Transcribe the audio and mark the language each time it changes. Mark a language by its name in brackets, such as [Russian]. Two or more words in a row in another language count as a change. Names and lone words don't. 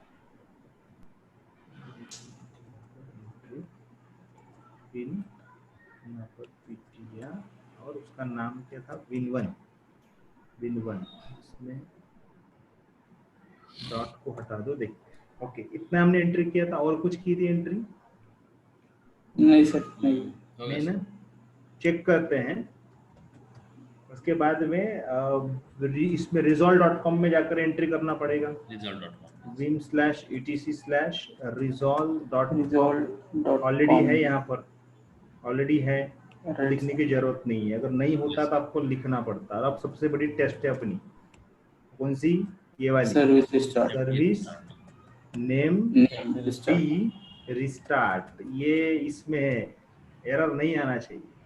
[Hindi] पिन यहाँ पर पीटिया, और उसका नाम क्या था, Win1, Win1, इसमें डॉट को हटा दो, देखते, ओके, इतना हमने एंट्री किया था, और कुछ की थी एंट्री? नहीं सर, नहीं। हो नहीं गया ना, सर। चेक करते हैं। उसके बाद में इसमें resolve.com में जाकर एंट्री करना पड़ेगा, result.com win/etc/resolve.com, Resolve.com ऑलरेडी है यहाँ पर, ऑलरेडी है, तो Right, लिखने की जरूरत नहीं है। अगर नहीं होता तो आपको लिखना पड़ता है। अब सबसे बड़ी टेस्ट है अपनी, कौन सी, ये वाली, [English] service restart, service name name restart, B restart, [Hindi] ये इसमें एरर नहीं आना चाहिए।